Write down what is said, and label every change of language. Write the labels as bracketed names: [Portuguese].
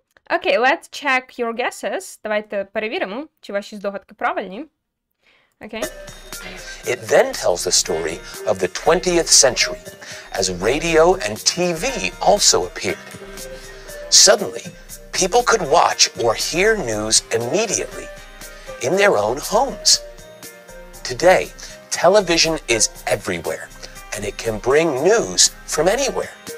[English] Okay, let's check your guesses. [Ukrainian] Давайте перевіримо, чи ваші здогадки правильні. [English] Okay. It then tells the story of the 20th century, as radio and TV also appeared. Suddenly, people could watch or hear news immediately in their own homes. Today, television is everywhere, and it can bring news from anywhere.